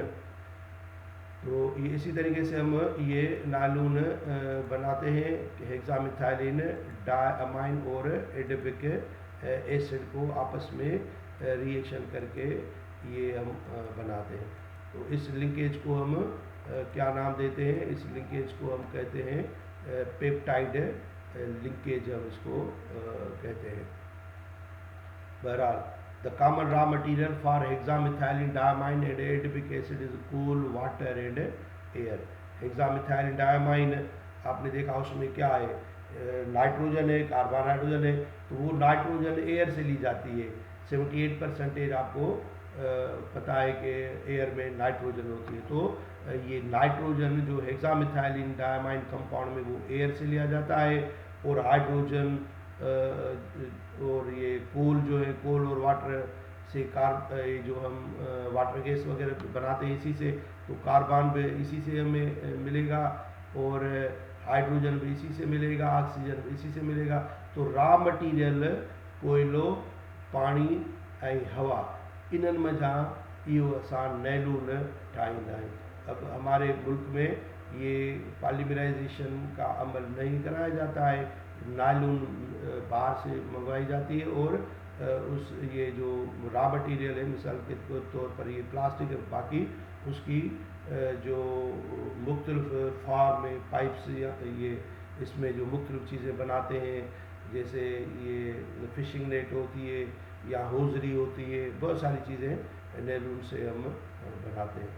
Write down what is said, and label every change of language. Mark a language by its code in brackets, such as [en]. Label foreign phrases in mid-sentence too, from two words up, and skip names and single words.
[hi] तो ये इसी तरीके से हम ये नायलून बनाते हैं कि [en] hexamethylene diamine [hi] और [en] adipic acid [hi] को आपस में रिएक्शन करके ये हम बनाते हैं। तो इस लिंकेज को हम क्या नाम देते हैं? इस लिंकेज को हम कहते हैं [en] peptide linkage, [hi] हम इसको कहते हैं। बहरहाल, [en] the common raw material for hexamethylene diamine and adipic acid is coal, water and air. hexamethylene diamine [hi] आपने देखा उसमें क्या है? नाइट्रोजन है, [en] carbon nitrogen [hi] है, तो वो नाइट्रोजन एयर से ली जाती है। 78% आपको पता है कि एयर में नाइट्रोजन होती है। तो ये नाइट्रोजन जो [en] hexamethylene diamine compound [hi] में वो एयर से लिया जाता है, और हाइड्रोजन और ये कोल जो है, कोल और वाटर से ये जो हम [en] water gas [hi] वगैरह बनाते हैं इसी से, तो कार्बन भी इसी से हमें मिलेगा और हाइड्रोजन भी इसी से मिलेगा, ऑक्सीजन भी इसी से मिलेगा। [sd] तो [en] raw material [sd] कोयलो, पाणी ऐं हवा, इन्हनि मथां इहो असां नैलून ठाहींदा आहियूं। [hi] अब हमारे मुल्क में ये पॉलीमराइजेशन का अमल नहीं कराया जाता है, नायलून बाहर से मंगवाई जाती है और उस ये जो [en] raw material [hi] है, मिसाल के तौर पर ये प्लास्टिक है, बाकी उसकी जो मुख्तलिफ फॉर्म में पाइप्स या ये इसमें जो मुख्तलिफ चीज़ें बनाते हैं, जैसे ये [en] fishing net [hi] होती है या होजरी होती है, बहुत सारी चीज़ें नैलून से हम बनाते हैं।